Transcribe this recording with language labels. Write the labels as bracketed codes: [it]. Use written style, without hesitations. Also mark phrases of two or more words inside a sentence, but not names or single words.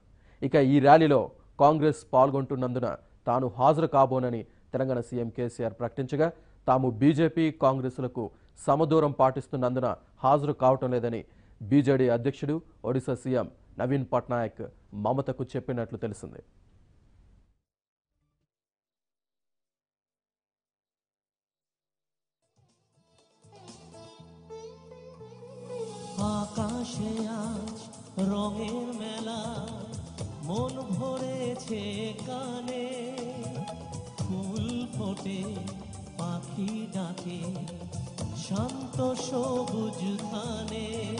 [te] ఇక ఈ ర్యాలీలో కాంగ్రెస్ పాల్గొంటున్నందున తాను హాజరు కాబోనని తెలంగాణ సీఎం కేసీఆర్ ప్రకటించగా, తాము బీజేపీ కాంగ్రెస్లకు సమదూరం పాటిస్తున్నందున హాజరు కావటం లేదని బీజేడీ అధ్యక్షుడు, ఒడిశా సీఎం నవీన్ పట్నాయక్ మమతకు చెప్పినట్లు తెలిసింది. [bn] আকাশে আজ রঙের মেলা, মন ভরেছে কানে, ফুল ফোটে পাখি ডাকে শান্ত সবুজ ধানে।